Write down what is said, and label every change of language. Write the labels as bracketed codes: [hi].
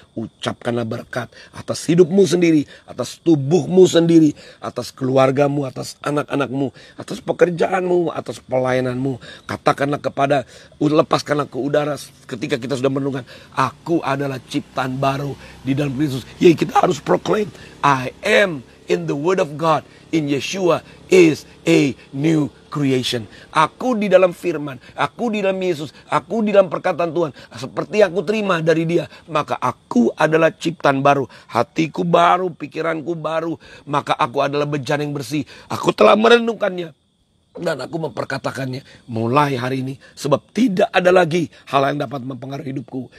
[id] Ucapkanlah berkat atas hidupmu sendiri, atas tubuhmu sendiri, atas keluargamu, atas anak-anakmu, atas pekerjaanmu, atas pelayananmu. Katakanlah lepaskanlah ke udara ketika kita sudah merenungkan, aku adalah ciptaan baru di dalam Kristus. Ya, kita harus [en] proclaim, I am in the word of God, in Yeshua is a new creation. [id] Aku di dalam firman, aku di dalam Yesus, aku di dalam perkataan Tuhan, seperti aku terima dari Dia, maka aku adalah ciptaan baru. Hatiku baru, pikiranku baru, maka aku adalah bejana yang bersih. Aku telah merenungkannya dan aku memperkatakannya mulai hari ini, sebab tidak ada lagi hal yang dapat mempengaruhi hidupku.